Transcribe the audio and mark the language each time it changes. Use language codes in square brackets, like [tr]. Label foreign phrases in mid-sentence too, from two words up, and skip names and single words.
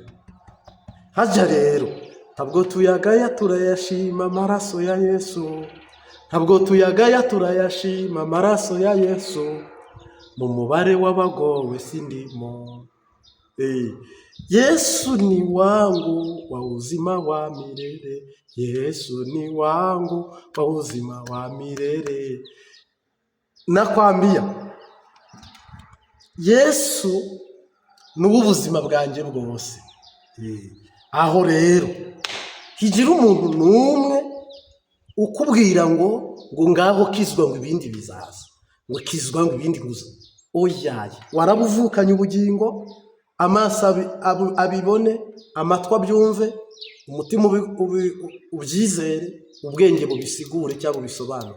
[rw] Haja rero ntabwo tuyagaya turayashima amaraso ya Yesu, ntabwo tuyagaya turayashima amaraso ya Yesu, mu mubare w'abagowe sindimo. [sw] Yesu ni wangu wa uzima wa milele, Yesu ni wangu wa uzima wa milele. [rw] Nakwambia Yesu nubu ubuzima bwanjye bwose. Aho rero higira umuntu numwe ukubwira ngo ngaho kizwa ngo ibindi bizaza. ngo kizwa ngo ibindi gusa. Oyaye, warabuvukanye ubugingo, amaso abibone, amatwi abyumve, umutima ubyizere, ubwenge bubisigure cyangwa bubisobanure.